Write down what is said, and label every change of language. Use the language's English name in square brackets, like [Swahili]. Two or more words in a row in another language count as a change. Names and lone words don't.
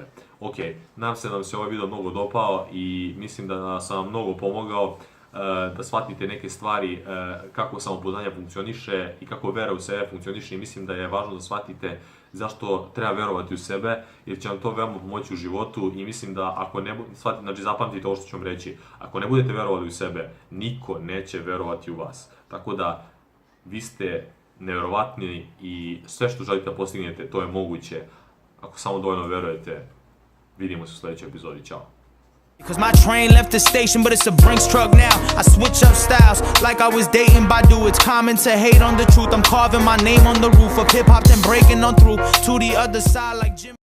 [Serbian] Ok, nadam se da vam se ovaj video mnogo dopao i mislim da sam vam mnogo pomogao da shvatite neke stvari, kako samopouzdanje funkcioniše i kako vera u sebe funkcioniše i mislim da je važno da shvatite zašto treba verovati u sebe, jer će vam to veoma pomoći u životu i mislim da ako ne shvatite, znači zapamtite ovo što ću vam reći, ako ne budete verovali u sebe, niko neće verovati u vas. Tako da, vi ste nevjerovatni i sve što želite da postignete, to je moguće. Ako samo dovoljno verujete, vidimo se u sljedećoj epizodi. Ćao! [English] Cause my train left the station, but it's a Brinks truck now. I switch up styles like I was dating Badu. It's common to hate on the truth. I'm carving my name on the roof of hip-hop, then breaking on through to the other side like Jim.